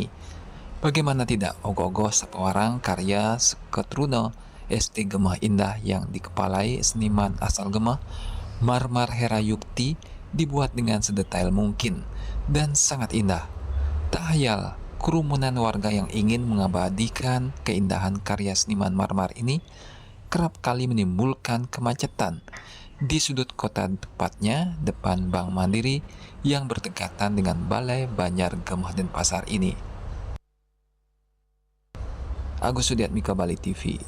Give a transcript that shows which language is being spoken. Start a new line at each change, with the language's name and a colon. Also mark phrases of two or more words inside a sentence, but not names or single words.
Indonesian: Bagaimana tidak, ogoh-ogoh Sapo Warang karya Sketruno ST Gemeh Indah yang dikepalai seniman asal Gemeh, Marmar Herayukti, dibuat dengan sedetail mungkin dan sangat indah. Tak hayal, kerumunan warga yang ingin mengabadikan keindahan karya seniman Marmar ini kerap kali menimbulkan kemacetan di sudut kota, tepatnya depan Bank Mandiri yang berdekatan dengan Balai Banjar Gemeh Denpasar ini. Agus Sudiatmika, Bali TV.